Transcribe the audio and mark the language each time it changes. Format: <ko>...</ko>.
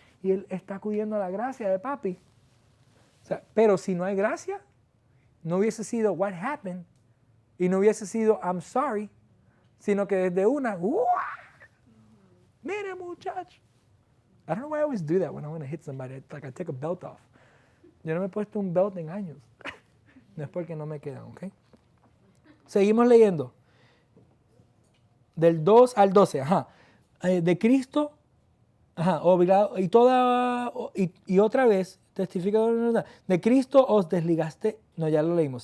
<es>Y él está acudiendo a la gracia de papi. O sea, pero si no hay gracia, no hubiese sido</es> <en>what happened,</en> <es>Y no hubiese sido</es> <en>I'm sorry,</en> <es>sino que desde una, ¡uah! Mire muchacho.</es> <en>I don't know why I always do that when I want to hit somebody. It's like I take a belt off.</en> <es>Yo no me he puesto un belt en años. No es porque no me quedan, ¿ok? Seguimos leyendo. Del 2 al 12, ajá. De Cristo, ajá, obligado, y otra vez, testificador de Cristo os desligaste, no, ya lo leímos.</es>